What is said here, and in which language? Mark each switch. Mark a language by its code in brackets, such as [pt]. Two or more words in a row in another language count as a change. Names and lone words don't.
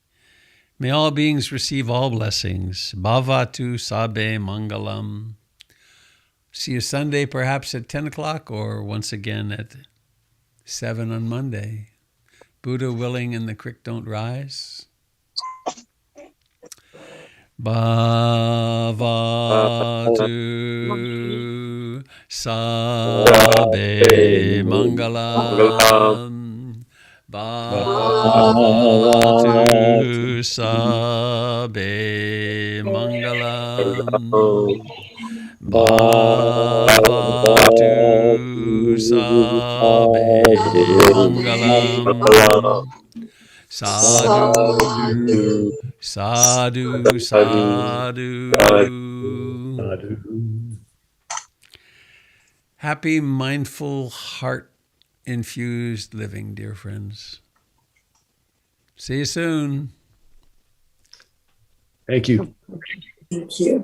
[en] May all beings receive all blessings. [pi] Bhavatu Sabe Mangalam. [en] See you Sunday, perhaps at 10 o'clock, or once again at 7 on Monday. Buddha willing and the creek don't rise. [pi] Bhavatu Sabe Mangalam. Bhavatu Sabe Mangalam. Bhavatu Sabe Mangalam. Sadhu, sadhu, sadhu. [en] Happy, mindful, heart-infused living, dear friends. See you soon. Thank you. Thank you.